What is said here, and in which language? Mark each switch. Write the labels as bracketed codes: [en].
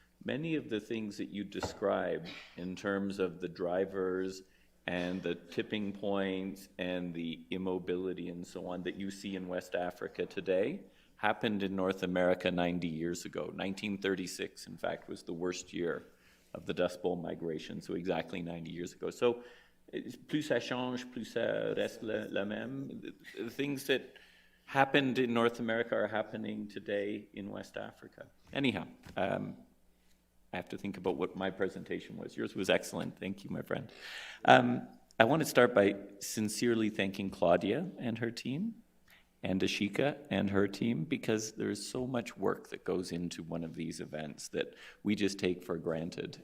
[en] Many of the things that you describe in terms of the drivers and the tipping points and the immobility and so on that you see in West Africa today happened in North America 90 years ago. 1936, in fact, was the worst year of the Dust Bowl migration, so exactly 90 years ago. So [fr] plus ça change, plus ça reste la même. [en] The things that happened in North America are happening today in West Africa. Anyhow, I have to think about what my presentation was. Yours was excellent. Thank you, my friend. I want to start by sincerely thanking Claudia and her team, and Ashika and her team, because there's so much work that goes into one of these events that we just take for granted.